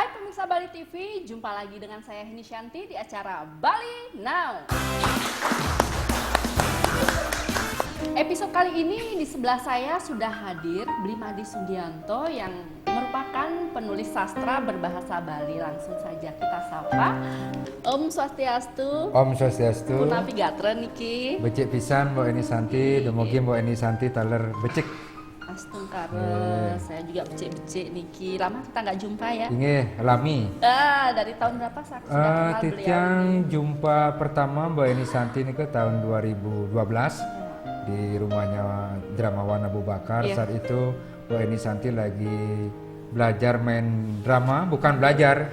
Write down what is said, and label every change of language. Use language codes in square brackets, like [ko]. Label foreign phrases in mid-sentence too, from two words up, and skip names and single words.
[id] pemirsa Bali TV, jumpa lagi dengan saya Heni Shanti di acara Bali Now. Episode kali ini di sebelah saya sudah hadir Blimade Sugianto yang merupakan penulis sastra berbahasa Bali. Langsung saja kita sapa. Om Swastiastu. Om Swastiastu. [ban] Punapi gatra niki. Becik pisan Mbak Eni Santi, demogi Mbak Eni Santi taler becik. [id] Astungkara, saya juga [ban] becik-becik niki. [id] Lama kita nggak jumpa ya? [ban] Inge lami. [id] Dari tahun berapa sudah kenal beliau? Titiang jumpa pertama Mbak Eni Santi ini ke tahun 2012 di rumahnya Dramawan Abu Bakar. Saat itu Mbak Eni Santi lagi belajar main drama, bukan belajar.